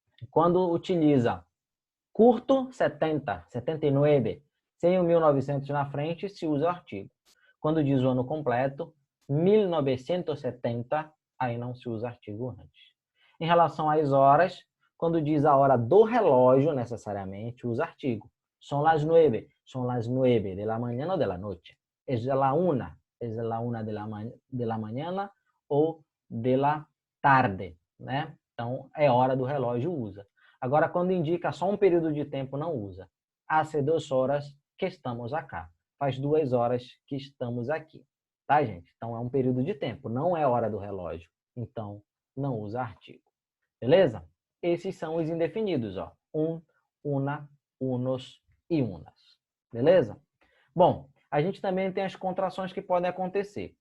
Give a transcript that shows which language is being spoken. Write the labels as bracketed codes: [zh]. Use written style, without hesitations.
[pt] Quando utiliza curto, 70, 79, sem o 1900 na frente, se usa o artigo. Quando diz o ano completo, 1970, aí não se usa artigo antes. Em relação às horas, quando diz a hora do relógio, necessariamente, usa artigo. [es] Son las 9 de la mañana ou de la noche. es la una de la mañana ou de la tarde, né? [pt] Então, é hora do relógio, usa. Agora, quando indica só um período de tempo, não usa. [es] Hace 2 horas que estamos acá. [pt] Faz 2 horas que estamos aqui. Tá, gente? Então, é um período de tempo, não é hora do relógio. Então, não usa artigo. Beleza? Esses são os indefinidos, ó. [es] Una, unos e unas. Beleza? [pt] Bom, a gente também tem as contrações que podem acontecer.